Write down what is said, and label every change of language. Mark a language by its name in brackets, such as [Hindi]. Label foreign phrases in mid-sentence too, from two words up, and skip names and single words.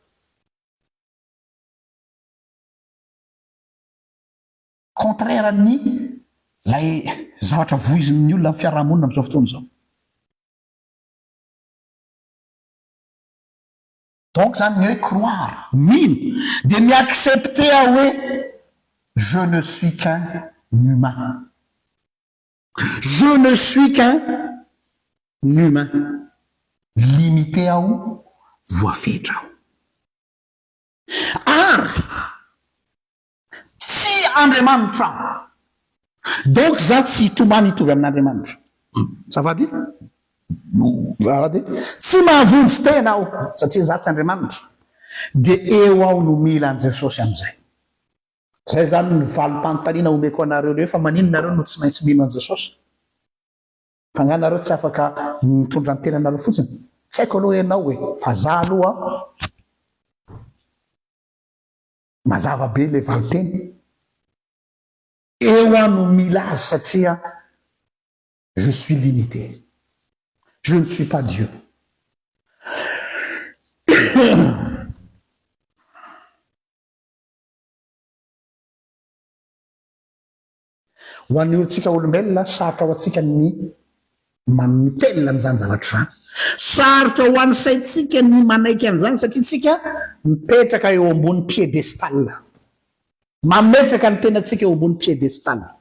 [Malagasy] Contraire ny lay zavatra voizin'ny olona amin'ny fiarahamonina amin'izao fotoana izao. donc zany ny hoe croire mino de miaccepter hoe [French] je ne suis qu'un humain. Je ne suis qu'un humain limité [Malagasy] ao voafetra ao ary tsy Andriamanitra donc za tsy hitomany hitovy amin'Andriamanitra zafady zafady tsy mahavonjy tena aho satria za tsy Andriamanitra de eo aho no mila an Jesosy am'izay zay zany ny valim-panontaniana omeko anareo reo fa manino nareo no tsy maintsy mino an Jesosy fa nganareo tsy afaka mitondra ny tenanareo fotsiny tsy haiko aloha ianao hoe fa za aloha mazava be le valiteny eo aho no mila azy satria [French] je suis limité, je ne suis pas Dieu. [Malagasy] Ho an'ny olontsika olombelona sarotra ho atsika ny mitelona n'izany zavatra zany sarotra ho an'ny saitsika ny manaiky an'izany satria tsika mipetraka eo ambony piedestal mametraka ny tenantsika eo ambony piedestal